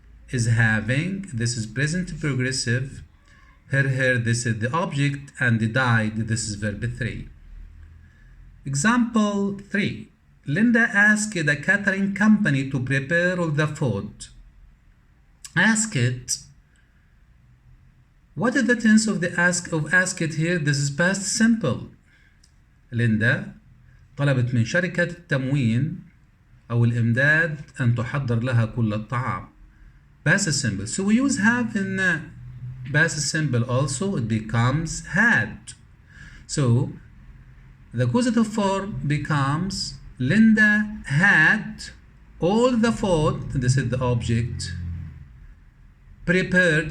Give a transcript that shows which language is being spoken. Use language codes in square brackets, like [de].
[en] Is having, this is present progressive. Her hair, this is the object, and the dyed, this is verb 3. Example 3. Linda asked the catering company to prepare all the food. Ask it. What is the tense of the ask it here? This is past simple. [ar] ليندا طلبت من شركة التموين أو الإمداد أن تحضر لها كل الطعام. [en] Past simple. So we use have in past simple also. It becomes had. So the causative form becomes Linda had all the food. This is the object. Prepared.